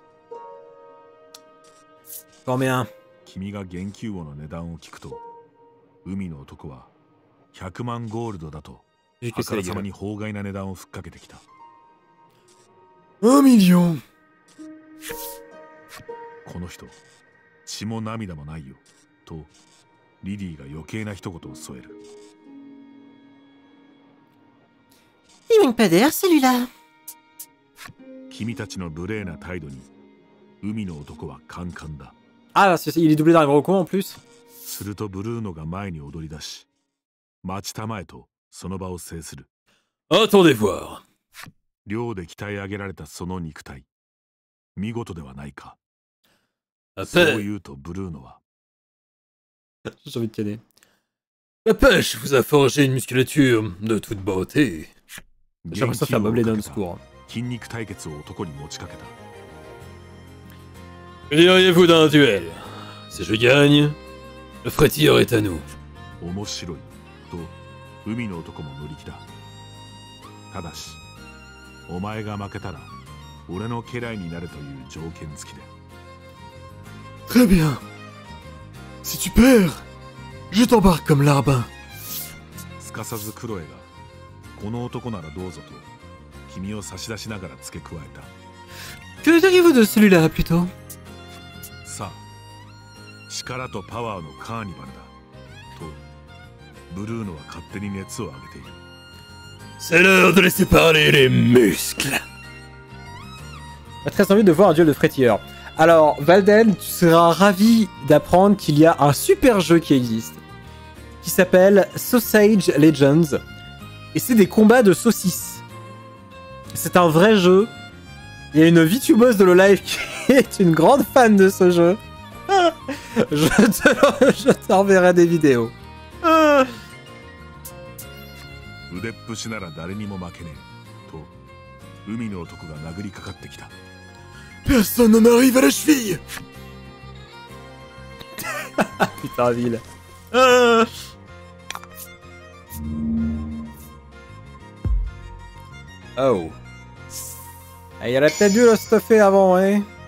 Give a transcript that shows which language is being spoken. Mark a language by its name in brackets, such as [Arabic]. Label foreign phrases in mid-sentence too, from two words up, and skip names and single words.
[French] Combien? [Japanese] 君が元気王の値段を聞くと海の男は100万ゴールドだと [French] J'ai [Japanese] あ [French] que [Japanese] か [French] ça, [Japanese] ら [French] les [Japanese] さま [French] gars. [Japanese] に法外な値段をふっかけてきた。 [French] 1 million. [Japanese] この人血も涙もないよとリディが余計な一言を添える。 [French] Il manque pas d'air, celui-là. [Japanese] 君たちの無礼な態度に海の男はカンカンだ。 [French] Ah, il est doublé d'un gros con en plus. [Japanese] するとブルーノが前に踊り出し、待ちたまえとその場を制する。 [French] Attendez voir. [Japanese] 寮で鍛え上げられたその肉体、見事ではないか。 [French] À [Japanese] そう [French] peine. [Japanese] 言うとブルーノは、 [French] J'ai envie de caler. La pêche vous a forgé une musculature de toute beauté. J'ai l'impression de faire meubler d'un discours. [Japanese] 筋肉対決を男に持ちかけた。 [French] Que diriez-vous d'un duel? Si je gagne, le frétilleur est à nous. [Japanese] 面白いと海の男も乗り気だ。ただしお前が負けたら俺の家来になれという条件付きで。 [French] Très bien. Si tu perds, je t'embarque comme larbin. [Japanese] すかさずクロエがこの男ならどうぞと君を差し出しながら付け加えた。 [French] Que diriez-vous de celui-là plutôt? [Japanese] さあ力とパワーのカーニバルだとブルーノは勝手に熱を上げている。 [French] C'est l'heure de laisser parler les muscles. J'ai très envie de voir un duel de frétilleurs. Alors, Valden, tu seras ravi d'apprendre qu'il y a un super jeu qui existe, qui s'appelle Sausage Legends, et c'est des combats de saucisses. C'est un vrai jeu. Il y a une VTubeuse de LoLive qui est une grande fan de ce jeu. Je t'enverrai des vidéos. [Japanese] 腕っぷしなら誰にも負けねえと海の男が殴りかかってきた。 [French] Personne ne m'arrive à la cheville. Putain, ville. Oh. Ah, il aurait peut-être dû le stuffer avant, hein.